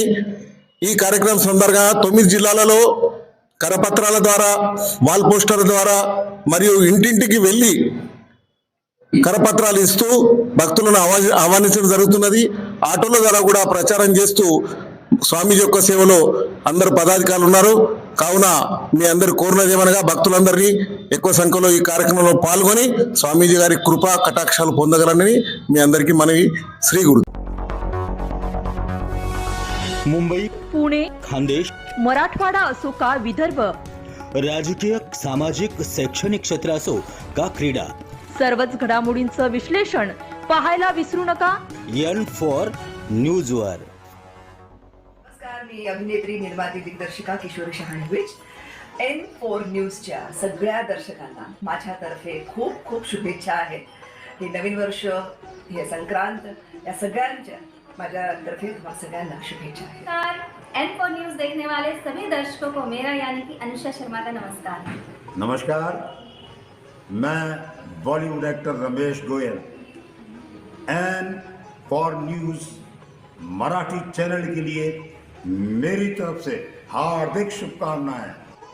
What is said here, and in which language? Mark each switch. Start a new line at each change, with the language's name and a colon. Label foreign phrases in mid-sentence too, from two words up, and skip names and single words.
Telugu: ఈ కార్యక్రమం సందర్భంగా 9 జిల్లాలలో కరపత్రాల ద్వారా,
English: wall posters
Telugu: ద్వారా మరియు ఇంటింటికి వెళ్ళి కరపత్రాలు ఇస్తూ భక్తులను ఆహ్వానించడం జరుగుతున్నది. ఆటోల ద్వారా కూడా ప్రచారం చేస్తూ స్వామీజీ యొక్క సేవలో అందరు పదాధికారులు ఉన్నారు. కావున మీ అందరు కోరినది ఏమనగా భక్తులందరినీ ఎక్కువ సంఖ్యలో ఈ కార్యక్రమంలో పాల్గొని స్వామీజీ గారి కృపా కటాక్షాలు పొందగలరని మీ అందరికీ మనవి. శ్రీ गुरु.
Marathi: मुंबई, पुणे, खानदेश, मराठवाडा असो का विदर्भ, राजकीय, सामाजिक, शैक्षणिक क्षेत्र असो का क्रीडा, सर्वच घडामोडींचं विश्लेषण पाहायला विसरू नका. N4 न्यूजवर. नमस्कार, मी अभिनेत्री, निर्माती, दिग्दर्शिका किशोरी शहाणविच. N4 न्यूजच्या सगळ्या दर्शकांना माझ्यातर्फे खूप खूप शुभेच्छा आहेत. हे नवीन वर्ष, हे संक्रांत, या सगळ्यांच्या माझ्यातर्फे तुम्हाला सगळ्यांना शुभेच्छा आहेत.
Hindi: नमस्कार, N4 न्यूज देखने वाले सभी दर्शकों को मेरा यानी कि अनुषा शर्मा का नमस्कार. नमस्कार, मैं
English: Bollywood actor
Hindi: रमेश गोयल N4 न्यूज मराठी चैनल के लिए मेरी तरफ से हार्दिक शुभकामनाएं.